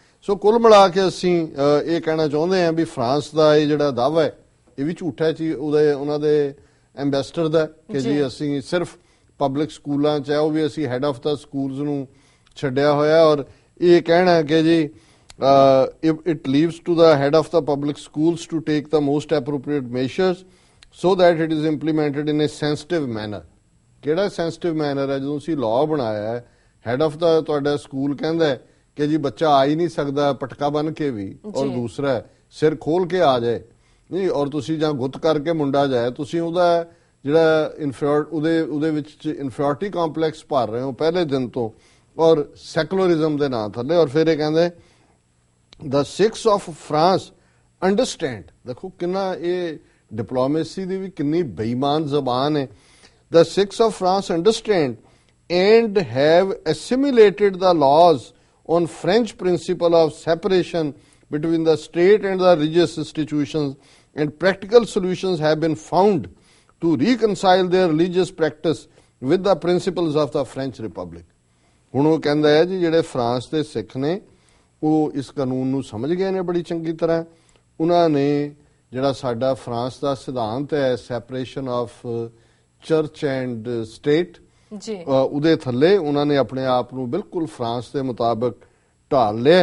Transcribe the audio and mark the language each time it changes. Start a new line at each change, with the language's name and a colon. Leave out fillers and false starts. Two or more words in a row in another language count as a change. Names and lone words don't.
Punjabi: ਸੋ ਕੁੱਲ ਮਿਲਾ ਕੇ ਅਸੀਂ ਇਹ ਕਹਿਣਾ ਚਾਹੁੰਦੇ ਹਾਂ ਵੀ ਫਰਾਂਸ ਦਾ ਇਹ ਜਿਹੜਾ ਦਾਅਵਾ ਹੈ ਇਹ ਵੀ ਝੂਠਾ ਸੀ ਉਹਨਾਂ ਦੇ ਐਂਬੈਸਡਰ ਦਾ ਕਿ ਜੀ ਅਸੀਂ ਸਿਰਫ
English: public schools
Punjabi: 'ਚ ਹੈ, ਉਹ ਵੀ ਅਸੀਂ
English: head of the schools
Punjabi: ਨੂੰ ਛੱਡਿਆ ਹੋਇਆ। ਔਰ ਇਹ ਕਹਿਣਾ ਕਿ ਜੀ
English: it leaves to the head of the public schools to take the most appropriate measures so that it is implemented in a sensitive manner।
Punjabi: ਕਿਹੜਾ
English: sensitive manner
Punjabi: ਹੈ? ਜਦੋਂ ਅਸੀਂ ਲਾਅ ਬਣਾਇਆ ਹੈ
English: head of the
Punjabi: ਤੁਹਾਡਾ ਸਕੂਲ ਕਹਿੰਦਾ ਕਿ ਜੀ ਬੱਚਾ ਆ ਹੀ ਨਹੀਂ ਸਕਦਾ ਪਟਕਾ ਬਨ ਕੇ ਵੀ, ਔਰ ਦੂਸਰਾ ਸਿਰ ਖੋਲ ਕੇ ਆ ਜਾਏ ਨਹੀਂ, ਔਰ ਤੁਸੀਂ ਜਾਂ ਗੁੱਤ ਕਰਕੇ ਮੁੰਡਾ ਜਾਏ, ਤੁਸੀਂ ਉਹਦਾ ਜਿਹੜਾ ਉਹਦੇ ਵਿੱਚ
English: inferiority complex
Punjabi: ਭਰ ਰਹੇ ਹੋ ਪਹਿਲੇ ਦਿਨ ਤੋਂ ਔਰ ਸੈਕੂਲਰਿਜ਼ਮ ਦੇ ਨਾਂ ਥੱਲੇ। ਔਰ ਫਿਰ ਇਹ ਕਹਿੰਦੇ
English: the Sikhs of France understand,
Punjabi: ਦੇਖੋ ਕਿੰਨਾ ਇਹ ਡਿਪਲੋਮੇਸੀ ਦੀ ਵੀ ਕਿੰਨੀ ਬੇਈਮਾਨ ਜ਼ਬਾਨ ਹੈ।
English: the Sikhs of France understand and have assimilated the laws on French principle of separation between the state and the religious institutions, and practical solutions have been found to reconcile their religious practice with the principles of the French Republic।
Punjabi: ਹੁਣ ਉਹ ਕਹਿੰਦਾ ਹੈ ਜੀ ਜਿਹੜੇ ਫਰਾਂਸ ਦੇ ਸਿੱਖ ਨੇ ਉਹ ਇਸ ਕਾਨੂੰਨ ਨੂੰ ਸਮਝ ਗਏ ਨੇ ਬੜੀ ਚੰਗੀ ਤਰ੍ਹਾਂ। ਉਹਨਾਂ ਨੇ ਜਿਹੜਾ ਸਾਡਾ ਫਰਾਂਸ ਦਾ ਸਿਧਾਂਤ ਹੈ
English: separation of church and state
Punjabi: ਜੀ ਉਹਦੇ ਥੱਲੇ ਉਹਨਾਂ ਨੇ ਆਪਣੇ ਆਪ ਨੂੰ ਬਿਲਕੁਲ ਫਰਾਂਸ ਦੇ ਮੁਤਾਬਕ ਢਾਲ ਲਿਆ।